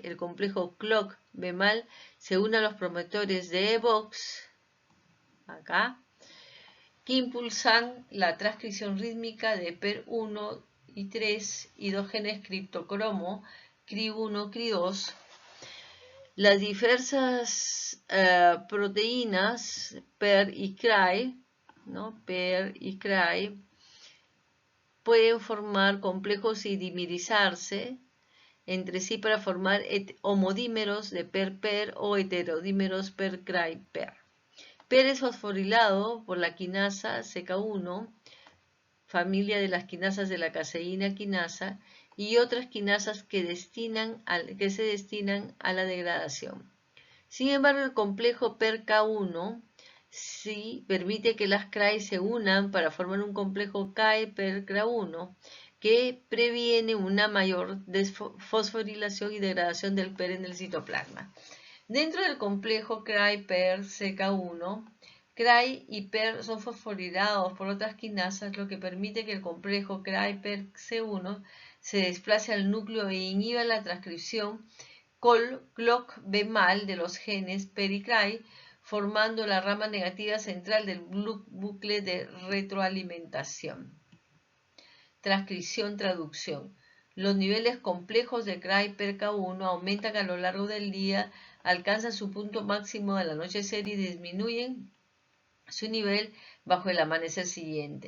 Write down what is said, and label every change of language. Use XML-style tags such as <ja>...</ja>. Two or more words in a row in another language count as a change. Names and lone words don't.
<es>El complejo clock B-mal se une a los promotores de EVOX, acá, que impulsan la transcripción rítmica de PER1 y 3 y dos genes criptocromo, CRI1, CRI2. Las diversas proteínas PER y CRY, ¿no? PER y CRY, pueden formar complejos y dimerizarse entre sí para formar homodímeros de PER-PER o heterodímeros PER-CRY-PER. PER es fosforilado por la quinasa CK1, familia de las quinasas de la caseína quinasa, y otras quinasas que se destinan a la degradación. Sin embargo, el complejo PER-K1 sí permite que las CRY se unan para formar un complejo K-PER-K1 que previene una mayor fosforilación y degradación del PER en el citoplasma. Dentro del complejo CRY-PER-CK1, CRY y PER son fosforilados por otras quinasas, lo que permite que el complejo CRY-PER-C1 se desplace al núcleo e inhiba la transcripción clock B-mal de los genes PER y CRY, formando la rama negativa central del bucle de retroalimentación. Transcripción-traducción. Los niveles complejos de CRY-PER-K1 aumentan a lo largo del día, alcanzan su punto máximo al anochecer y disminuyen su nivel bajo el amanecer siguiente.</es>